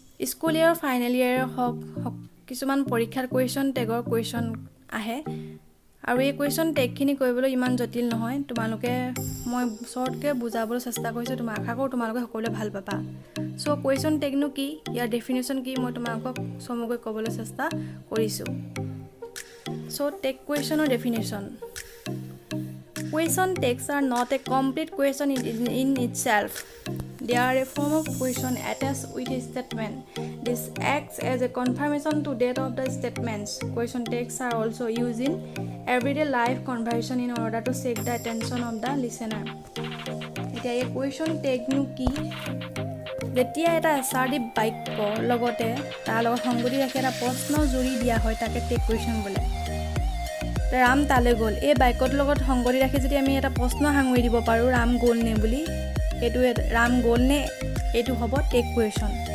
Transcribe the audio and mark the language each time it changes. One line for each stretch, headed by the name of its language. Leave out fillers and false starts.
Assamese: School year final year হওক কিছুমান পৰীক্ষাত কুৱেশ্যন টেগৰ কুৱেশ্যন আহে আৰু এই কুৱেশ্যন টেগখিনি কৰিবলৈ ইমান জটিল নহয়। তোমালোকে মই শ্বৰ্টকৈ বুজাবলৈ চেষ্টা কৰিছোঁ। আশা কৰোঁ তোমালোকে সকলোৱে ভাল পাবা। চ' কুৱেশ্যন টেগনো কি, ইয়াৰ ডেফিনেশ্যন কি, মই তোমালোকক চমুকৈ ক'বলৈ চেষ্টা কৰিছোঁ।
English: So, tag question or definition. Question tags are not a complete question in itself. They are a form of question attached with a statement. This acts as a confirmation to date of the statements. Question tags are also used in everyday life conversation in order to seek the attention of the listener.
Assamese: এতিয়া এই question টেগনো কি? যেতিয়া এটা assertive বাক্যৰ লগতে তাৰ লগত সংগতি ৰাখি এটা প্ৰশ্ন জুৰি দিয়া হয় তাকে টেগ কুৱেশ্যন বোলে। ৰাম তালৈ গ'ল, এই বাক্যটোৰ লগত সংগতি ৰাখি যদি আমি এটা প্ৰশ্ন সাঙুৰি দিব পাৰোঁ ৰাম গ'ল নে বুলি, এইটো ৰাম গ'ল নে এইটো হ'ব টেগ কুৱেশ্যন।